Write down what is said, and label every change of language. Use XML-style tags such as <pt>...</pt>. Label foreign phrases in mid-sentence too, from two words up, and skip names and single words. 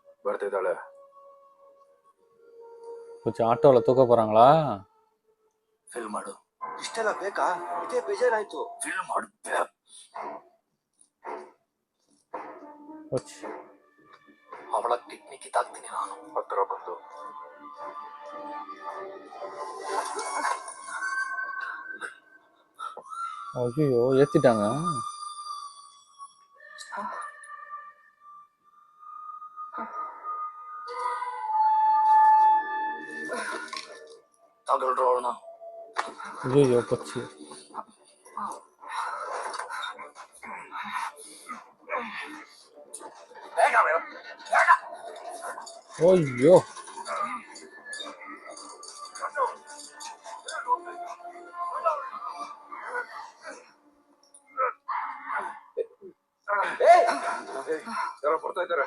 <kn>ಬರ್ತಿದ್ದಾಳೆ.</kn> <ta>கொஞ்சம் ஆட்டோல தூக்க போறாங்களா?</ta> <kn>ಫಿಲ್ ಮಾಡು. ಇಷ್ಟೆಲ್ಲ ಬೇಕಾ? ಇದೇ ಬೇಜಾರಾಯ್ತು. ಫಿಲ್ ಮಾಡು.</kn> <ta>போச்சு.</ta> <kn>ಅವಳ ಕಿಡ್ನಿ ಕಿತ್ತಾಕ್ತೀನಿ ನಾನು. ಹತ್ರ ಬಂದು</kn> <ta>ஐயோ ஏத்திட்டாங்க.</ta> <kn>ತಗೊಳ್ರು ಅವಳನ್ನ.</kn> <ta>ஐயோ போச்சு.</ta> <kn>ಬೇಗ ಬೇಗ.</kn> <ta>ஐயோ</ta> <kn>ಯಾರೋ ಬರ್ತಾ ಇದ್ದಾರೆ.</kn>